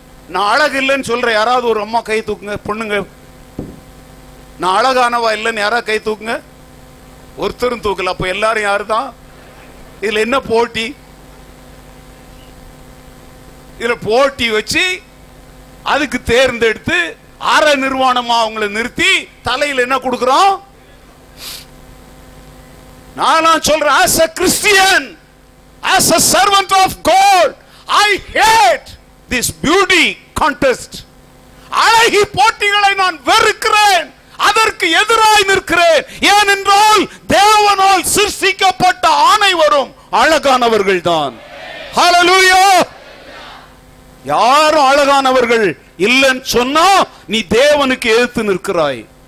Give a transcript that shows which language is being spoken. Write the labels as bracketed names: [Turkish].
[Tamil] நான் அழகு இல்லைன்னு சொல்ற யாராவது ஒரு அம்மா கை தூக்குங்க. பொண்ணுங்க, நான் அழகானவா இல்லைன்னு யாராவது கை தூக்குங்க. ஒருத்தரும் தூக்கல. அப்ப எல்லாரும் யாருதான்? இதுல என்ன போட்டி? இதுல போட்டி வச்சு அதுக்கு தேர்ந்தெடுத்து அற நிர்வாணமா அவங்களை நிறுத்தி தலையில என்ன கொடுக்கிறோம்? நான் சொல்றேன், [English] as a Christian, as a servant of God, I hate this beauty contest. [Tamil] அழகி போட்டிகளை நான் வெறுக்கிறேன், அதற்கு எதிராய் நிற்கிறேன். ஏனென்றால் தேவனால் சிருஷ்டிக்கப்பட்ட அனைவரும் அழகானவர்கள் தான். ஹல்லேலூயா. யாரும் அழகானவர்கள் இல்லைன்னு சொன்னா நீ தேவனுக்கு எதிர்த்து நிற்கிறாய்.